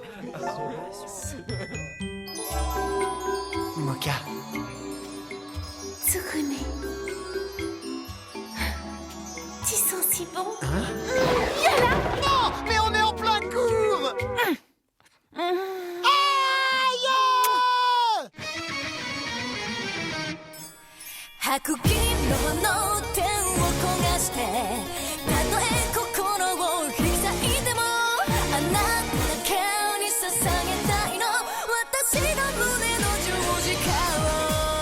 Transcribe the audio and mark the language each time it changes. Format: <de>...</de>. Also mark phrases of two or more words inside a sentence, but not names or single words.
<fr>Mocha, Tsukune. Tu sens si bon? Non, mais on est en plein cours! Aïe!</fr> <ja>白銀色の手を焦がしてたとえ心を引き裂いてもあなただけに捧げたいの私の胸の十字架を</ja>